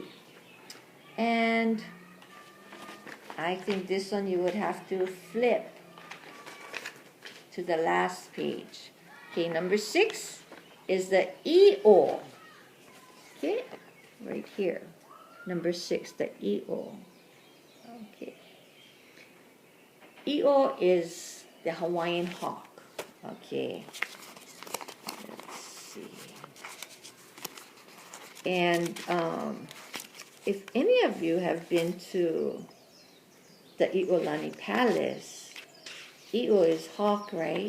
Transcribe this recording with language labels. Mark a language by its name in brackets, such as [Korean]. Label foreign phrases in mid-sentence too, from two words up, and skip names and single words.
[English] And I think this one you would have to flip to the last page. Okay, number 6 is the i'o. Okay, right here. Number 6, the i'o. Okay. I'o is the Hawaiian hawk. Okay. Let's see. And if any of you have been to the I'olani Palace, i'o is hawk, right?